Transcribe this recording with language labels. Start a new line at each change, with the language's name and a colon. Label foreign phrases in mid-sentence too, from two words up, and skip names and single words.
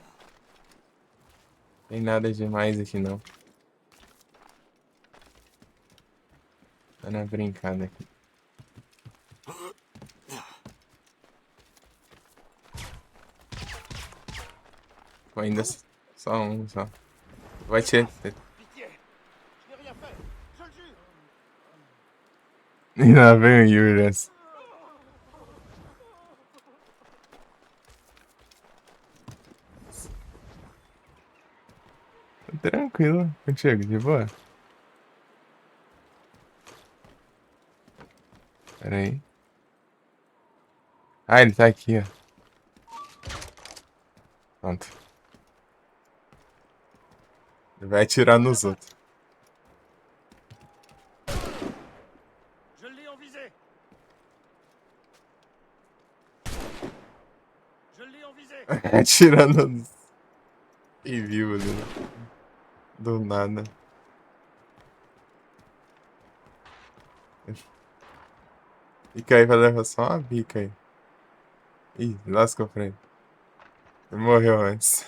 Portuguese: Tem nada demais aqui não. Tá na brincada aqui. Pô, ainda só um, só. Vai te...
French: Pitié. Je n'ai rien fait. Je le jure.
Portuguese: E lá vem o Yuras. Tranquilo, contigo, de boa. Pera aí. Ah, ele tá aqui, ó. Pronto. Ele vai atirar nos outros.
French: Je l'ai en visée. Je l'ai en visée.
Portuguese: Atirando nos... E viu ali. Do nada. Fica aí, vai levar só uma bica aí. Ih, lascou pra ele. Ele morreu antes.